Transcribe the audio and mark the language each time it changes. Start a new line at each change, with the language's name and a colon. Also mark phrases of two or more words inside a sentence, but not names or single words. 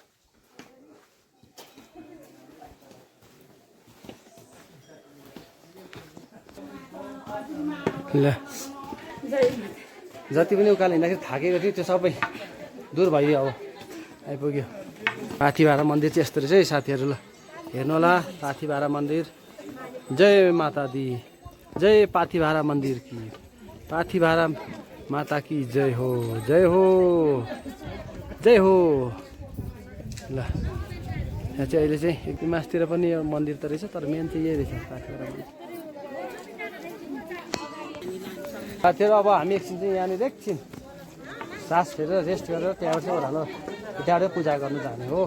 Nepali: ल जति पनि उकालो हिँड्दाखेरि थाकेको थियो त्यो सबै दूर भइयो। अब आइपुग्यो पाथिभारा मन्दिर चाहिँ यस्तो रहेछ है साथीहरू। ल हेर्नु होला पाथिभारा मन्दिर।
Hindi: जय माता दी, जय पाथिभारा मन्दिर की, पाथिभारा माता की जय हो, जय हो, जय हो।
Nepali: ल यहाँ चाहिँ अहिले चाहिँ एकदम मासतिर पनि यो मन्दिर त रहेछ, तर मेन चाहिँ यही रहेछ पाथिभारा मन्दिर। साथीहरू अब हामी एकछिन चाहिँ यहाँनिर एकछिन सास फेरेर रेस्ट गरेर त्यहाँबाट चाहिँ ओह्रालो त्यहाँबाट पूजा गर्नु जाने हो।